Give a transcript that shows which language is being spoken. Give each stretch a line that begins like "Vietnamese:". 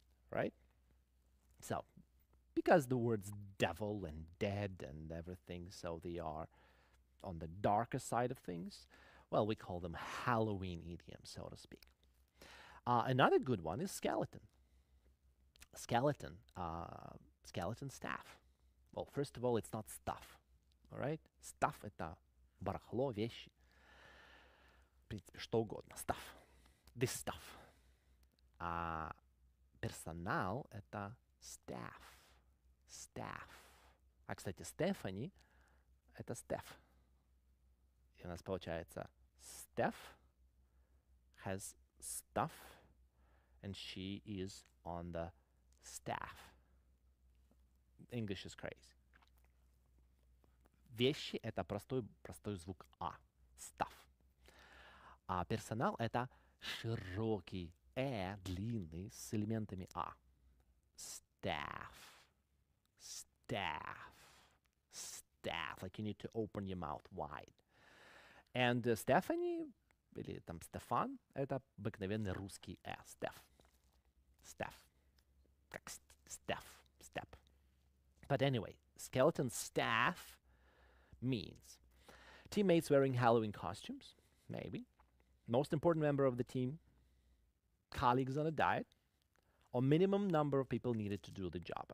English: Right? So, because the words devil and dead and everything, so they are on the darker side of things, well, we call them Halloween idioms, so to speak. Another good one is skeleton. Skeleton, skeleton staff. Well, first of all, it's not stuff, all right?
Russian: Stuff — это барахло, вещи. В принципе, что угодно.
English: Stuff. This stuff.
Russian: Персонал — это staff.
English: Staff.
Russian: А, кстати, Стефани — это Стеф. И у нас получается
English: Steph has stuff and she is on the staff. English is crazy.
Russian: Вещи — это простой звук А. Stuff. А персонал — это широкий длинный с элементами А.
English: Staff. Staff. Staff. Like you need to open your mouth wide.
Russian: And Stephanie, или там Стефан, это обыкновенный русский Steph.
English: Steph. Как Steph. Step. But anyway, skeleton staff means teammates wearing Halloween costumes, maybe. Most important member of the team, colleagues on a diet, or minimum number of people needed to do the job.